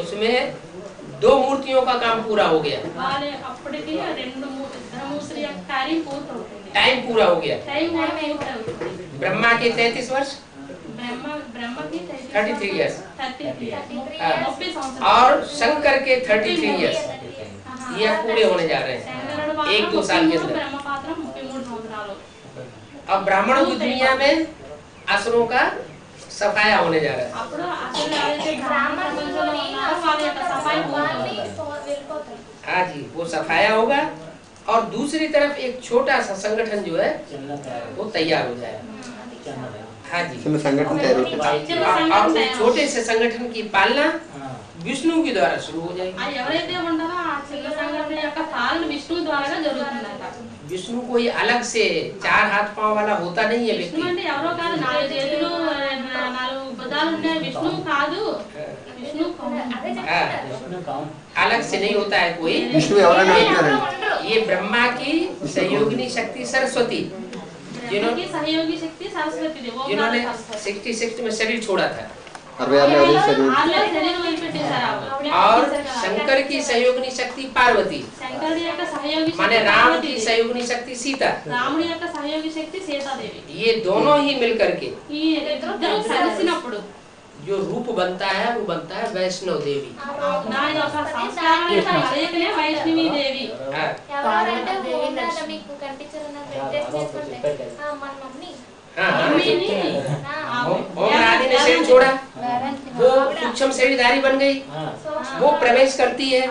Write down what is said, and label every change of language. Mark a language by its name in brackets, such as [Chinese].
[Hindi] उसमें 2 मूर्तियों का काम पूरा हो गया, [Telugu] అప్పటికి 2 మూర్తుల యొక్క కార్యం పూర్తవుతుంది। [Hindi] टाइम पूरा हो गया। [Telugu] టైం కూడా పూర్తవుతుంది। [Hindi] ब्रह्मा के 33 वर्ष [Telugu] బ్రహ్మకి [English] 33 years [Telugu] 30 సంవత్సరాలు [Hindi] और शंकर के [English] 33 years [Hindi] ये पूरे होने जा रहे हैं 1-2 साल के अंदर। [Telugu] బ్రహ్మ పాత్ర 33 సంవత్సరాలు। [Hindi] अब ब्राह्मणों की दुनिया में असुरों का सफाया होने जा रहा है। [Telugu] అప్పుడు అసలు ఎవరైతే బ్రాహ్మణ ప్రపంచంలో ఉన్నారో వాళ్ళ యొక్క సఫాయి పూర్తవుతుంది। [Hindi] हाँ जी, वो सफाया होगा और दूसरी तरफ एक छोटा सा संगठन जो है वो तैयार हो जाएगा। हाँ जी, संगठन तैयार होता है। और उस छोटे से संगठन की पालना विष्णु के द्वारा शुरू हो जाएगी। [Telugu] ఆ ఎవరైతే ఉంటారో ఆ చిన్న సంఘటన యొక్క పాలన విష్ణువు ద్వారా జరుగుతుందంట। [Hindi] विष्णु कोई अलग से 4 हाथ पांव वाला होता नहीं है [Telugu] విష్ణు [Hindi] व्यक्ति। [Telugu] అంటే ఎవరో కాదు, 4 చేతులు 4 భుజాలు ఉన్నాయి విష్ణువు కాదు। విష్ణు [Hindi] हाँ, अलग से नहीं होता है कोई। विष्णु [Telugu] ఎవరైనా ఉంటారు। [Hindi] ये ब्रह्मा की सहयोगिनी शक्ति सरस्वती [Telugu] బ్రహ్మకి సహయోగి శక్తి సరస్వతి [Hindi] जिन्होंने 66 में शरीर छोड़ा था, 66 में शरीर [Telugu] శరీరం వదిలిపెట్టేశారు। [Hindi] और शंकर की सहयोगिनी शक्ति पार्वती, [Telugu] శంకరుడి యొక్క సహయోగి [Hindi] माने [Telugu] శక్తి [Hindi] राम की [Telugu] పార్వతీదేవి, [Hindi] सहयोगिनी शक्ति सीता। [Telugu] రాముడి యొక్క సహయోగి శక్తి సీతాదేవి। [Hindi] ये दोनों ही मिलकर के [Telugu] ఈ ఇద్దరు కలిసినప్పుడు [Hindi] जो रूप बनता है वो बनता है वैष्णव देवी। [Telugu] దాని యొక్క సంస్కారం కలయికనే వైష్ణవి దేవి। [Hindi] हाँ, [Telugu] ఎవరంటే ఓంకారం మీకు కనిపించారన్న టెస్ట్ చేసుకుంటే మన మమ్మీ [Hindi] हाँ, हाँ। [Telugu] మమ్మీని [Hindi] ओम आदि ने शरीर छोड़ा, वो सूक्ष्म शरीरधारी बन गई, वो प्रवेश करती है।